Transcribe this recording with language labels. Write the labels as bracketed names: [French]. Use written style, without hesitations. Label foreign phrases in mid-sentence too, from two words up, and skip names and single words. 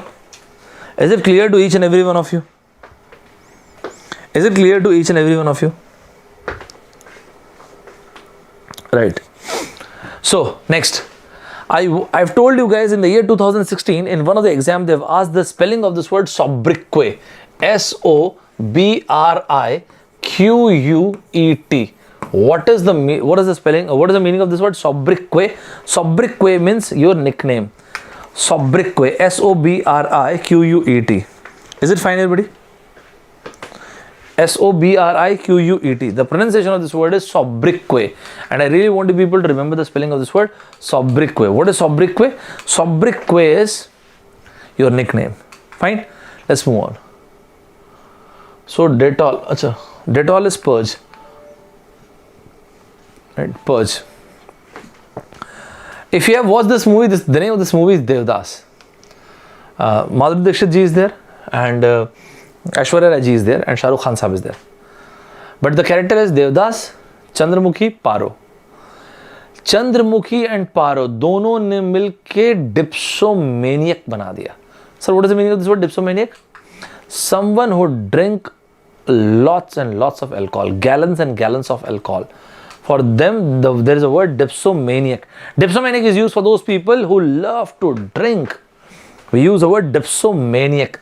[English] Is it clear to each and every one of you? Is it clear to each and every one of you? Right. So next, I've told you guys in the year 2016 in one of the exams they've asked the spelling of this word sobriquet. S-O-B-R-I-Q-U-E-T. What is the spelling? What is the meaning of this word sobriquet? Sobriquet means your nickname. Sobriquet. S-O-B-R-I-Q-U-E-T. Is it fine, everybody? S-O-B-R-I-Q-U-E-T. The pronunciation of this word is sobriquet. And I really want people to remember the spelling of this word, sobriquet. What is sobriquet? Sobriquet is your nickname. Fine. Let's move on. So Dettol. Dettol is purge. Right? Purge. If you have watched this movie, the name of this movie is Devdas. Madhuri Dixit ji is there, and Aishwarya Rai ji is there, and Shah Rukh Khan Sahab is there. But the character is Devdas, Chandramukhi, Paro. Chandramukhi and Paro, [Hindi] दोनों ने मिलके dipsomaniac बना दिया. [English] Sir, what is the meaning of this word dipsomaniac? Someone who drink lots and lots of alcohol, gallons and gallons of alcohol For them, there is a word dipsomaniac. Dipsomaniac is used for those people who love to drink. We use the word dipsomaniac.